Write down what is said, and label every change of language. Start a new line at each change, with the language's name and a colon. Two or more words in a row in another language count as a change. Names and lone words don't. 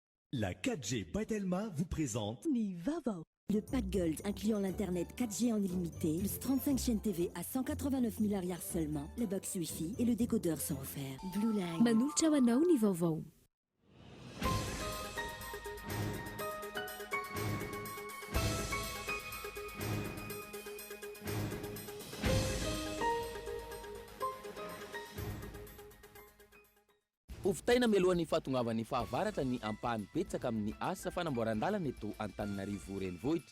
French: La 4G Batelma vous présente
Malagasy: Ni Vaovao.
French: Le pack Gold incluant l'internet 4G en illimité, plus 35 chaînes TV à 189 000 arrières seulement, le box Wi-Fi et le décodeur sont offerts. Blue Line.
Malagasy: Manolotra ho anao ny vaovao. Hovitaina mialohan'ny fahatongavan'ny fahavaratra ny ampahany betsaka amin'ny asa fanamboaran-dalana eto Antananarivo renivohitra.